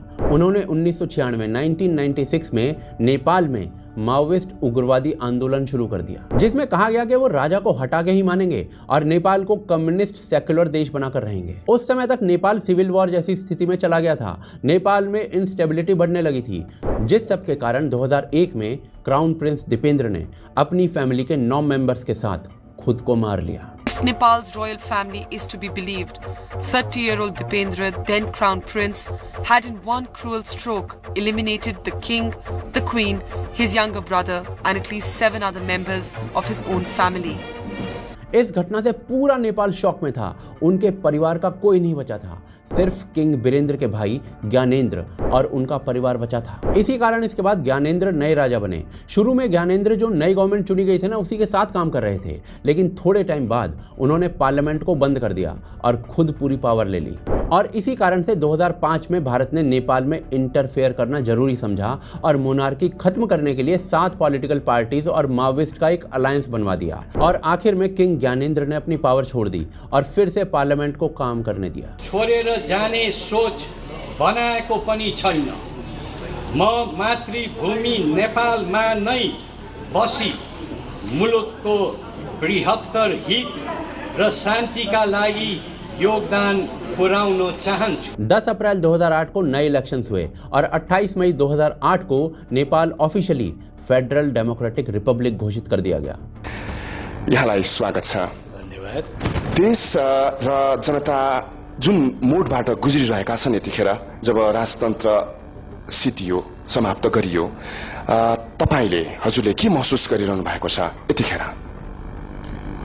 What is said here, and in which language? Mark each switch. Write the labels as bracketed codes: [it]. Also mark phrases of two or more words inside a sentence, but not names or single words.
[hi] उन्होंने 1996 में नेपाल में माओविस्ट उग्रवादी आंदोलन शुरू कर दिया, जिसमें कहा गया कि वो राजा को हटा के ही मानेंगे और नेपाल को [en] communist secular [hi] देश बनाकर रहेंगे। उस समय तक नेपाल [en] civil war [hi] जैसी स्थिति में चला गया था। नेपाल में इंस्टेबिलिटी बढ़ने लगी थी, जिस सब के कारण 2001 में [en] crown prince [hi] दीपेंद्र ने अपनी फैमिली के 9 मेंबर्स के साथ खुद को मार लिया। [en] Nepal's royal family is to be believed, 30-year-old Dipendra, then crown prince, had in one cruel stroke eliminated the king, the queen, his younger brother, and at least 7 other members of his own family. [hi] इस घटना से पूरा नेपाल शॉक में था। उनके परिवार का कोई नहीं बचा था, सिर्फ किंग वीरेंद्र के भाई ज्ञानेंद्र और उनका परिवार बचा था। इसी कारण इसके बाद ज्ञानेंद्र नए राजा बने। शुरू में ज्ञानेंद्र जो नई गवर्नमेंट चुनी गई थी ना, उसी के साथ काम कर रहे थे, लेकिन थोड़े टाइम बाद उन्होंने पार्लियामेंट को बंद कर दिया और खुद पूरी पावर ले ली। और इसी कारण से 2005 में भारत ने नेपाल में इंटरफेयर करना जरूरी समझा और मोनार्की खत्म करने के लिए 7 [en] political parties [hi] और माओविस्ट का एक अलायंस बनवा दिया। और आखिर में किंग ज्ञानेंद्र ने अपनी पावर छोड़ दी और फिर से पार्लियामेंट को काम करने दिया। [ne] छोडेर जाने सोच बनाएको पनि छैन। म मातृभूमि नेपालमा नै बसी मुलुकको बृहत्तर हित र शान्तिका लागि योगदान पुर्याउन चाहन्छु। [hi] 10 अप्रैल 2008 को नए इलेक्शंस हुए और 28 मई 2008 को नेपाल [en] officially federal democratic republic [hi] घोषित कर दिया गया। [ne] यहाँलाई स्वागत छ। धन्यवाद। देश र जनता जुन मोडबाट गुज्रिरहेका छन् यतिखेर, जब राजतन्त्र सिद्धियो, समाप्त गरियो, तपाईले हजुरले के महसुस गरिरहनु भएको छ यतिखेर?